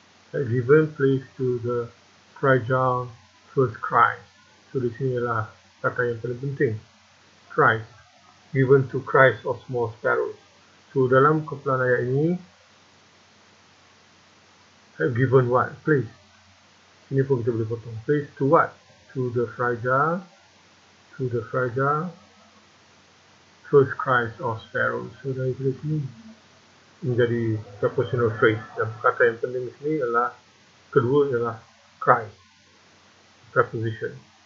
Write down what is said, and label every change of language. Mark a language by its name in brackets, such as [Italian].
[English] Had given place to the fragile first cries. [Malay] So di sini adalah kata yang paling penting. [English] Cries. Given to cries of small sparrows. So [Malay] dalam kumpulan ayat ini [English] have given what? Place. [Malay] Sini pun kita boleh potong. [English] Place to what? To the fragile, first cries of sparrows. [Malay] So daripada sini menjadi prepositional phrase. Dan kata yang penting di sini adalah kedua ialah cry, preposition.